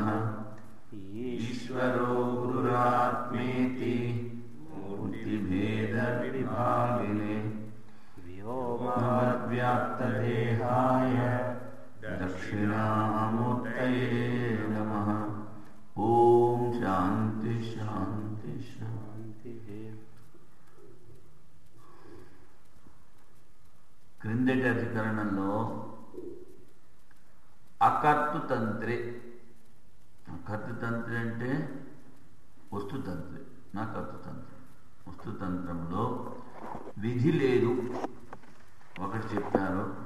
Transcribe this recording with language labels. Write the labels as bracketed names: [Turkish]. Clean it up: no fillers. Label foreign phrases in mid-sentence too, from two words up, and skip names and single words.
[Sanskrit] ईश्वरो गुरुरात्मेति मूर्तिभेदविभागिने व्योमवद्व्याप्तदेहाय दक्षिणामूर्तये नमः। ओम शांति शांति शांति। [Telugu] క్రిందటి అధికరణంలో అకర్తృతంత్రే, అకర్తృతంత్రి అంటే వస్తుతంత్రి, నా కర్తృతంత్రం. వస్తుతంత్రంలో విధి లేదు ఒకటి చెప్పారు.